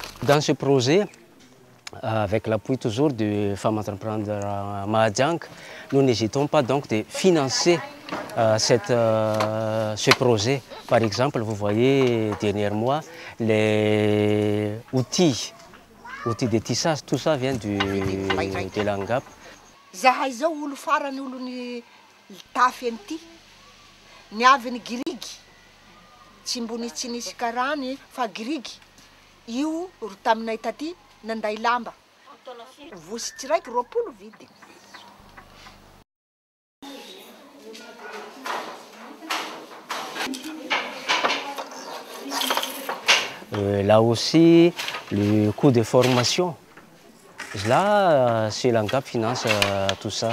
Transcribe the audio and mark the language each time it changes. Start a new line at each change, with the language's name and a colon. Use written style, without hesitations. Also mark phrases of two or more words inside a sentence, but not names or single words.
French: dans ce projet, avec l'appui toujours de Femmes Entrepreneurs Mahajang, nous n'hésitons pas donc de financer ce projet. Par exemple, vous voyez derrière moi les outils de tissage, tout ça vient de l'Angap.
Malagasy: Zahay zao olo farany olony tafy an'ity niavy ny girigy tsy mbony tsy nisy karany fa girigy io ro taminay taty nanday lamba vosy tsiraiky 20 vidy.
French: Là aussi, le coût de formation, là, c'est l'ANGAP finance tout ça.